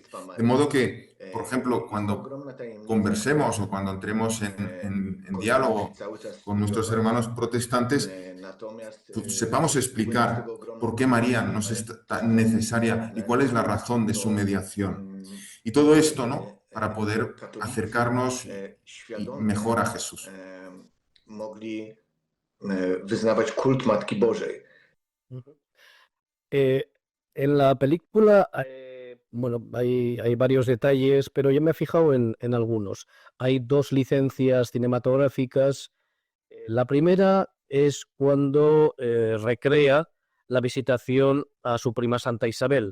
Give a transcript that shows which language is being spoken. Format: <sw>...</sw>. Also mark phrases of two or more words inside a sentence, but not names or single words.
<es>De modo que, por ejemplo, cuando conversemos o cuando entremos en diálogo con nuestros hermanos protestantes, pues, sepamos explicar por qué María nos es tan necesaria y cuál es la razón de su mediación. Y todo esto, ¿no?, para poder acercarnos mejor a Jesús.</es> <pl>Mogli wyznawać kult Matki Bożej.</pl> <es>En la película Bueno, hay varios detalles, pero yo me he fijado en algunos. Hay dos licencias cinematográficas. La primera es cuando recrea la visitación a su prima Santa Isabel.</es>